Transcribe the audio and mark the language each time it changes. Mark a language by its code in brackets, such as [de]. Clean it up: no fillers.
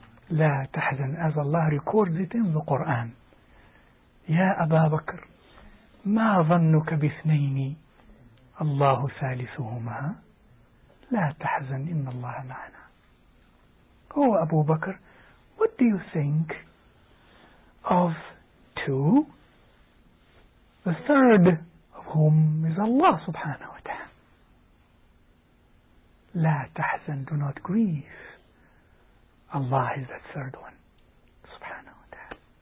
[ar] لا تحزن, [en] as Allah records it in the Quran. [ar] يا أبا بكر ما ظنك باثنين الله ثالثهما لا تحزن إن الله معنا. [en] Oh Abu Bakr, what do you think of two, the third of whom is Allah subhanahu wa ta'ala? [ar] لا تحزن, [en] do not grieve. Allah is that third one, subhanahu wa ta'ala.